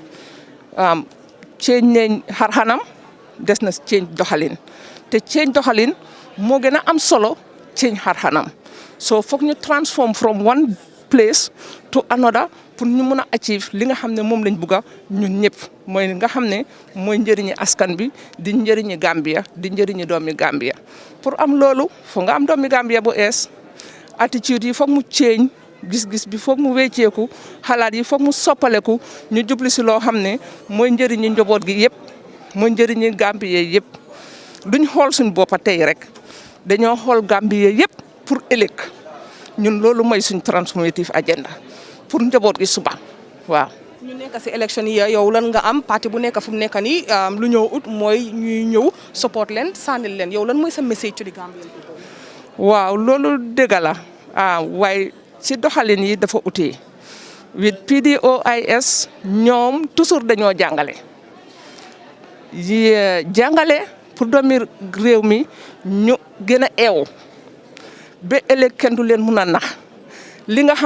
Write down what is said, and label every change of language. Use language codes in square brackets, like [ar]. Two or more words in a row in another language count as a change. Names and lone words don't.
[wo] nañ xarxanam des na change doxalin te change doxalin moo gën a am solo change xarxanam so foog ñu [en] transform from one place to another [wo] pour ñu mun a achieve li nga xam ne moom lañ bugg a ñun ñëpp mooy nga xam ne mooy njëriñi askan bi di njëriñi Gambia di njëriñi doomi Gambia pour am loolu foog nga am doomi Gambia bu ees attitude yi foog mu change gis-gis bi foog mu wecceeku xalaat yi foog mu soppaleku ñu jubli si loo xam ne mooy njëriñi njaboot gi yëpp mooy njëriñi Gambia yëpp duñ xool suñ boppa tey rek dañoo xool Gambia yëpp pour ëllëg ñun loolu mooy suñ [en] transformative agenda [wo] pour njaboot gi suba waaw. ñu nekk si élection yi yow lan nga am parti bu nekk fu mu nekk nii lu ñëw ut mooy ñuy ñëw support leen sànnil leen yow lan mooy sa message [en] to the Gambian people. [wo] waaw loolu dëgg la waaye ci doxalin yi dafa utee with Pdois ñoom toujours dañoo jàngale pour doomi réew mi ñu gën a eew ba ëllëg kenn du leen mun a nax li nga